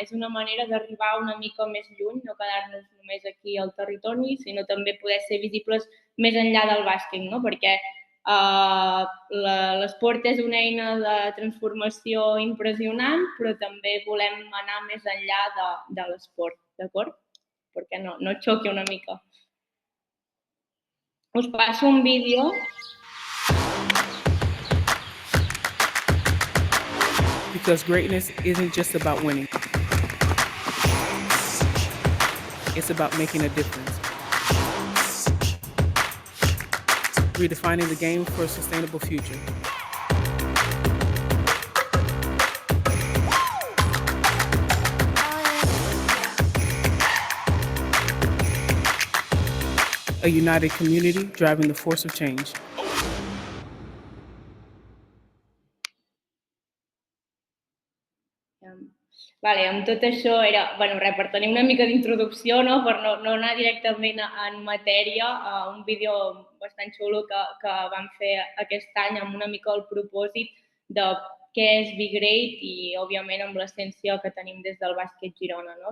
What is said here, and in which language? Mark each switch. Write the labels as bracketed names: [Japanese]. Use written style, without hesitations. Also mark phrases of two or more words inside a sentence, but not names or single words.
[Catalan] És una manera d'arribar una mica més lluny, no quedar-nos només aquí al territori, sinó també poder ser visibles més enllà del bàsquet, no? Perquè L'esport és una eina de transformació impressionant, però també volem anar més enllà de l'esport, d'acord? Perquè no et xoqui una mica. Us passo un vídeo. [English] Because greatness isn't just about winning. It's about making a difference. Redefining the game for a sustainable future. A united community driving the force of change. [Catalan] Vale, amb tot això era, per tenir una mica d'introducció, no? Per no anar directament en matèria, un vídeo bastant xulo que vam fer aquest any amb una mica el propòsit de què és Be Great i, òbviament, amb l'essència que tenim des del Bàsquet Girona, no?